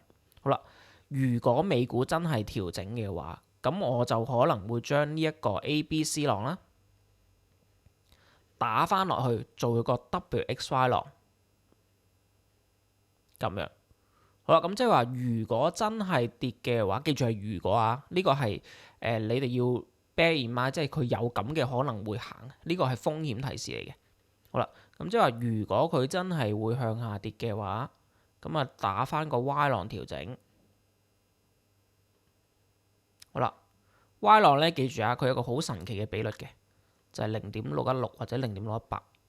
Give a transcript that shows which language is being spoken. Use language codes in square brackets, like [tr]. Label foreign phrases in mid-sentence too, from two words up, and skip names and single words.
[yue] 好啦，如果美股真係調整嘅話，咁我就可能會將呢一個 ABC 浪啦， 打翻落去做個 WXY 浪咁樣。好啦，咁即係話，如果真係跌嘅話，記住係如果啊，呢個係你哋要 [en] bear in mind， [yue] 即係佢有咁嘅可能會行，呢個係風險提示嚟嘅。好啦，咁即係話，如果佢真係會向下跌嘅話，咁啊打翻個 Y 浪調整。好啦，Y 浪咧記住啊，佢有個好神奇嘅比率嘅，就係0.616或者0.618。